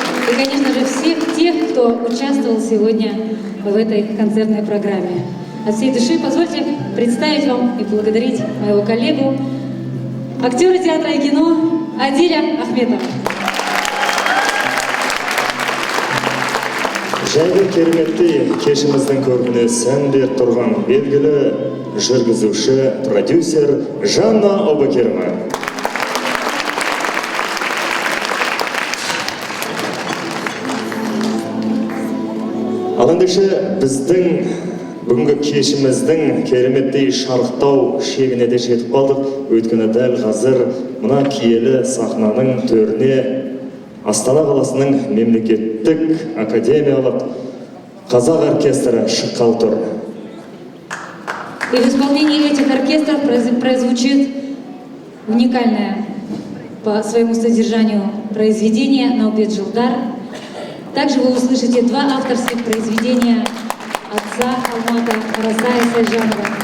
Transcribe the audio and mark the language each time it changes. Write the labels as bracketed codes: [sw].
[ru] И, конечно же, всех тех, кто участвовал сегодня в этой концертной программе. От всей души позвольте представить вам и поблагодарить моего коллегу, актера театра и кино Адиля Ахметова. [kk] Жайлы кереметті кешіміздің көркіне сән беріп тұрған белгілі жүргізуші, продюсер Жанна Обакерова. Ал ендеше біздің бүгінгі кешіміздің кереметтей шарықтау шегіне де жетіп қалдық. Өйткені дәл қазір мына киелі сахнаның төріне Астана қаласының мемлекеттік академиялық Қазақ оркестрі шыққалы тұр. [ru] И в исполнении этих оркестров прозвучит уникальное по своему содержанию произведение «Наубет Жылдар». Также вы услышите два авторских произведения отца Алмата Аразая Сайжанова.